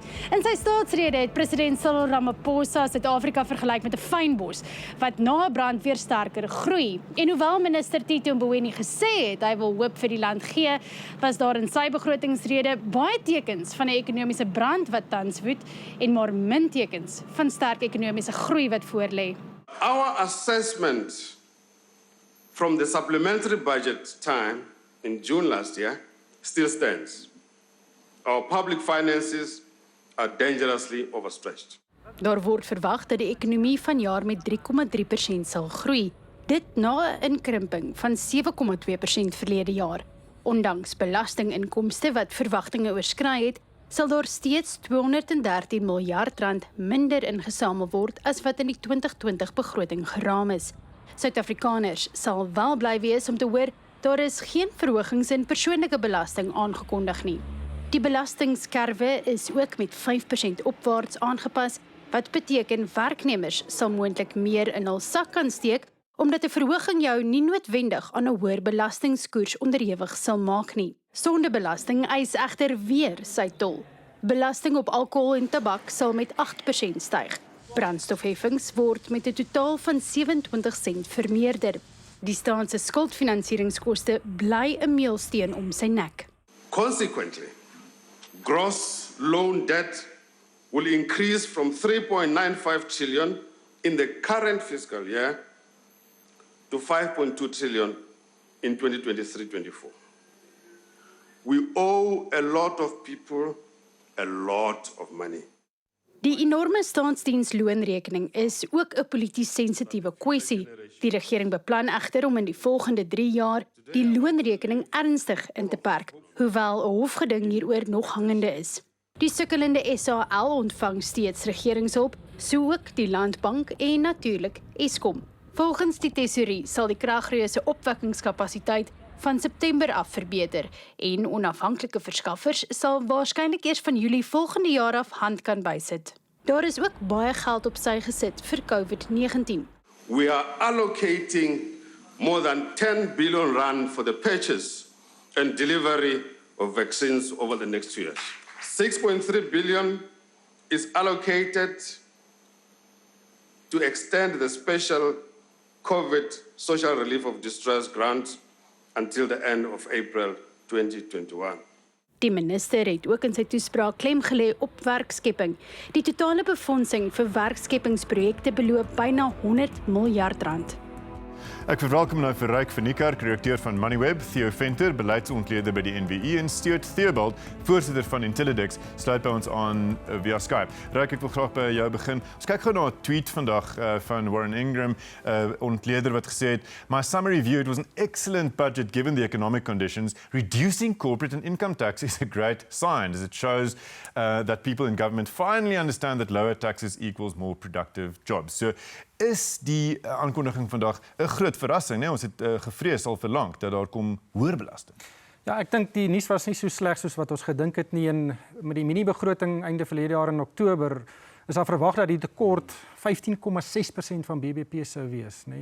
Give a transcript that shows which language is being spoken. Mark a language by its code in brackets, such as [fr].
[af] In sy staatsrede het president Cyril Ramaphosa Suid-Afrika vergelyk met 'n fynbos wat na 'n brand weer sterker groei. En hoewel minister Theo Mboweni gesê het hy wil hoop vir die land gee, was daar in sy begrotingsrede baie tekens van 'n ekonomiese brand wat tans woed en maar min tekens van sterk ekonomiese groei wat voorlê. [en] Our assessment from the supplementary budget time in June last year still stands. Our public finances are dangerously overstretched. [af] Daar word verwag dat die ekonomie vanjaar met 3,3% sal groei. Dit na 'n inkrimping van 7,2% verlede jaar. Ondanks belastinginkomste wat verwagtinge oorskry het, sal daar steeds 213 miljard rand minder ingesamel word as wat in die 2020 begroting geraam is. Suid-Afrikaners sal wel bly wees om te hoor daar is geen verhogings in persoonlike belasting aangekondig nie. Die belastingskerwe is ook met 5% opwaarts aangepas, wat beteken werknemers sal moontlik meer in hul sak kan steek, omdat 'n verhoging jou nie noodwendig aan 'n hoër belastingskoers onderhewig sal maak nie. Sondebelasting eis egter weer sy tol. Belasting op alkohol en tabak sal met 8% styg. Brandstofheffings word met 'n totaal van 27 sent vermeerder. Die staat se skuldfinansieringskoste bly 'n meelsteen om sy nek. [en] Consequently, gross loan debt will increase from 3.95 trillion in the current fiscal year to 5.2 trillion in 2023-24. We owe a lot of people a lot of money. [af] Die enorme staatsdiensloonrekening is ook 'n polities sensitiewe kwessie. Die regering beplan egter om in die volgende 3 jaar die loonrekening ernstig in te perk, hoewel 'n hofgeding hieroor nog hangende is. Die sukkelende SAL ontvang steeds regeringshulp, so ook die Landbank en natuurlik Eskom. Volgens die tesourie sal die kragreuse opwekkingskapasiteit van September af verbeter en onafhanklike verskaffers sal waarskynlik eers van Julie volgende jaar af hand kan bysit. Daar is ook baie geld op sy gesit vir COVID-19. [en] We are allocating more than 10 billion rand for the purchase and delivery of vaccines over the next 2 years. 6.3 billion is allocated to extend the special COVID Social Relief of Distress grant until the end of April 2021. [af] Die minister het ook in sy toespraak klem gelê op werkskepping. Die totale befondsing vir werkskeppingsprojekte beloop byna 100 miljard rand. Ek verwelkom nou vir Ryk van Niekerk, redakteur van Moneyweb, Theo Venter, beleidsontleder by die NWI en Stuart Theobald, voorsitter van Intellidex, sluit by ons aan via Skype. Ryk, ek wil graag by jou begin. Ons kyk gou na 'n tweet vandag van Warren Ingram, ontleder wat gesê het, [en] "My summary view, it was an excellent budget given the economic conditions. Reducing corporate and income tax is a great sign as it shows that people in government finally understand that lower taxes equals more productive jobs." [af] So, is die aankondiging vandag 'n groot verrassing, né? Ons het gevrees al vir lank dat daar kom hoër belasting. Ja, ek dink die nuus was nie so sleg soos wat ons gedink het nie. En met die mini-begroting einde verlede jaar in Oktober is daar verwag dat die tekort 15,6% van BBP sou wees, né?